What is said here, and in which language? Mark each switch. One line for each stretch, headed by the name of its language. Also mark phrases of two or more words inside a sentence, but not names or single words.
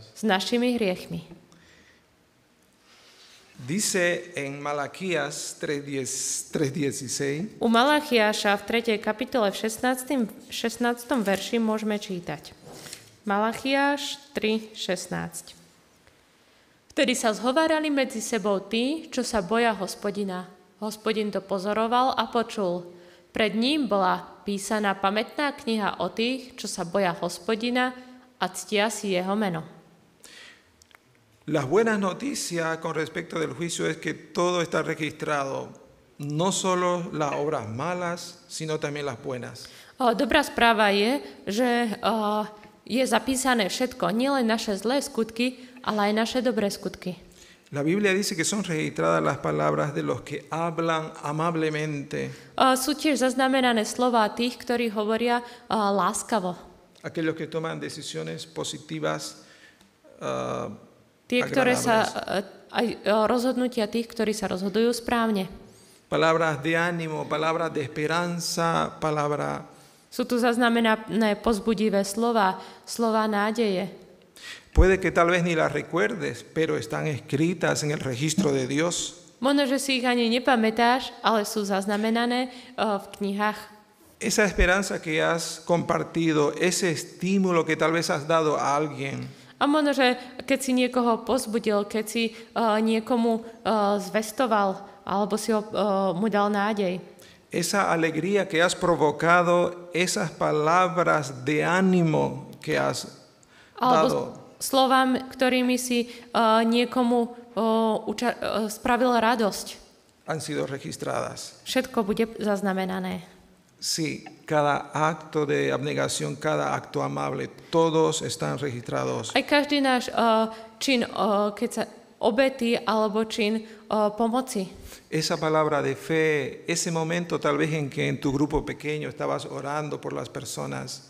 Slovak: s našimi hriechmi.
Spanish: Dice en Malaquías 3:16,
Slovak: U Malachiáša v 3. kapitole v 16. verši môžeme čítať. Malachiáš 3:16. Vtedy sa zhovárali medzi sebou tí, čo sa boja Hospodina. Hospodin to pozoroval a počul. Pred ním bola písaná pamätná kniha o tých, čo sa boja Hospodina a ctia si jeho meno.
Spanish: las buenas noticias con respecto del juicio es que todo está registrado, no solo las obras malas, sino también las buenas.
Slovak: Dobrá správa je, že je zapísané všetko, nielen naše zlé skutky, ale aj naše dobré skutky.
Spanish: La Biblia dice que son registradas las palabras de los que hablan amablemente,
Slovak: Sú tiež zaznamenané slová tých, ktorí hovoria láskavo.
Spanish: aquellos que toman decisiones positivas,
Slovak: Tie, ktoré sa,
Spanish: agradables.
Slovak: aj rozhodnutia tých, ktorí sa rozhodujú správne.
Spanish: Palabras de ánimo, palabras de esperanza, palabra.
Slovak: Sú tu zaznamenané pozbudivé slova, slova nádeje.
Spanish: Puede que tal vez ni las recuerdes, pero están escritas en el registro de Dios.
Slovak: Možno, že si ich ani nepamätáš, ale sú zaznamenané v knihách.
Spanish: Esa esperanza que has compartido, ese estímulo que tal vez has dado a alguien,
Slovak: A možno, že keď si niekoho pozbudil, keď si niekomu zvestoval, alebo si mu dal nádej.
Spanish: esa alegría que has provocado, esas palabras de ánimo que has
Slovak: Alebo
Spanish: dado,
Slovak: slovám, ktorými si niekomu spravil radosť.
Spanish: han sido registradas.
Slovak: Všetko bude zaznamenané.
Spanish: Sí, cada acto de abnegación, cada acto amable, todos están registrados.
Slovak: Aj každý náš čin, keď sa obety alebo čin pomoci.
Spanish: Esa palabra de fe, ese momento tal vez en que en tu grupo pequeño estabas orando por las personas,